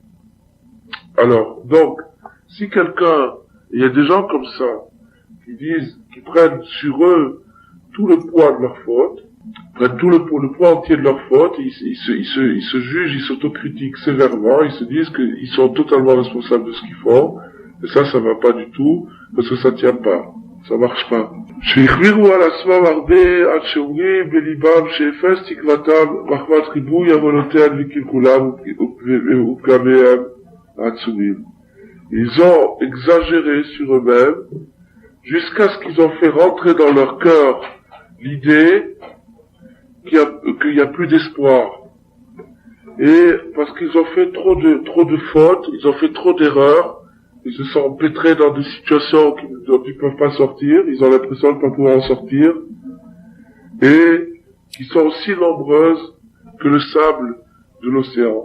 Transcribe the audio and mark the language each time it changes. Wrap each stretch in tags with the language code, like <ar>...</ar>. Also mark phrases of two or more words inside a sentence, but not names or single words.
<fr>Alors, donc, si quelqu'un, il y a des gens comme ça, qui prennent sur eux tout le poids de leur faute, prennent tout le poids entier de leur faute, ils se jugent, ils s'autocritiquent sévèrement, ils se disent qu'ils sont totalement responsables de ce qu'ils font, et ça va pas du tout, parce que ça tient pas, ça marche pas.</fr> <he>שהחבירו על עצמם הרבה עד שאומרים בליבם שאפס תקוותם מחמת ריבוי עוונותיהם וקלקולם ופגמיהם העצומים.</he> <fr>Ils ont exagéré sur eux-mêmes jusqu'à ce qu'ils ont fait rentrer dans leur cœur l'idée qu'il y a plus d'espoir. Et parce qu'ils ont fait trop de fautes, ils ont fait trop d'erreurs, ils se sont empêtrés dans des situations dont ils ne peuvent pas sortir, ils ont l'impression de ne pas pouvoir en sortir, et qui sont aussi nombreuses que le sable de l'océan.</fr>